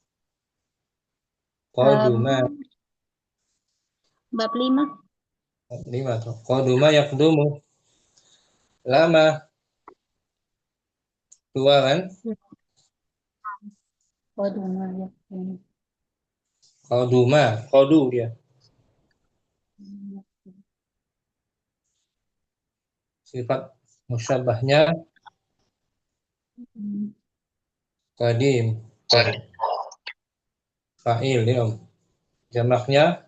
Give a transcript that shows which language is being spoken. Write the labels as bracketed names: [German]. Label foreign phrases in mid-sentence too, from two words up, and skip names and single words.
[Indonesian] Qaduma Bab 5. 5 tuh. [Arabic] قدم يقدم. [Indonesian] Lama. 2 kan? Qaduma ya. Qaduma. Qadu dia. Sifat musyabbahnya qadim. Fa'il dia. Jamaknya